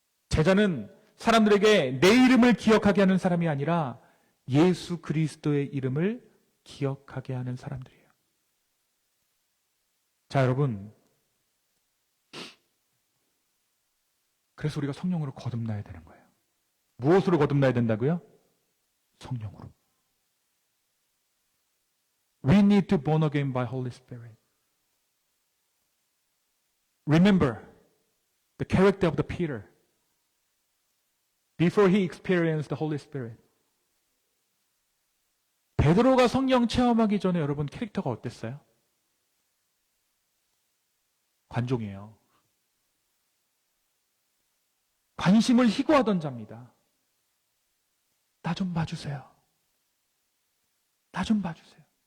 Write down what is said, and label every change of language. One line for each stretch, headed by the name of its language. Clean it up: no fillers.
Korean: 제자는 사람들에게 내 이름을 기억하게 하는 사람이 아니라 예수 그리스도의 이름을 기억하게 하는 사람들이에요. 자, 여러분, 그래서 우리가 성령으로 거듭나야 되는 거예요. 무엇으로 거듭나야 된다고요? 성령으로.
English: We need to be born again by Holy Spirit. Remember the character of the Peter before he experienced the Holy Spirit.
Korean: 베드로가 성령 체험하기 전에 여러분 캐릭터가 어땠어요? 관종이에요. 관심을 희구하던 자입니다. 나 좀 봐주세요. 나 좀 봐주세요.